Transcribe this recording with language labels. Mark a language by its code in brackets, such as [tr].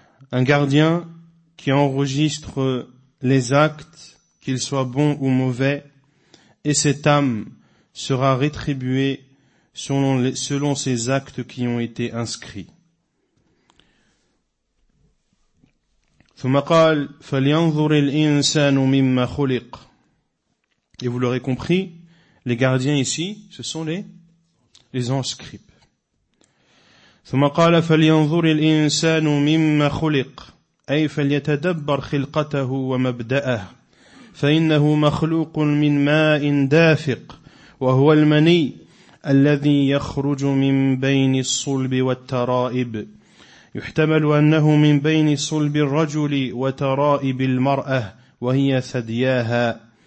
[fr] Un gardien qui enregistre les actes, qu'ils soient bons ou mauvais, et cette âme sera rétribuée selon ses actes qui ont été inscrits. [ar] ثم قال فلينظر الإنسان مما خلق. [fr] Et vous l'aurez compris, les gardiens ici, ce sont les inscrits. [ar] ثم قال فلينظر الإنسان مما خلق أي فليتدبر خلقته ومبدأه فإنه مخلوق من ماء دافق وهو المني الذي يخرج من بين الصلب والترائب يحتمل أنه من بين صلب الرجل وترائب المرأة وهي ثدياها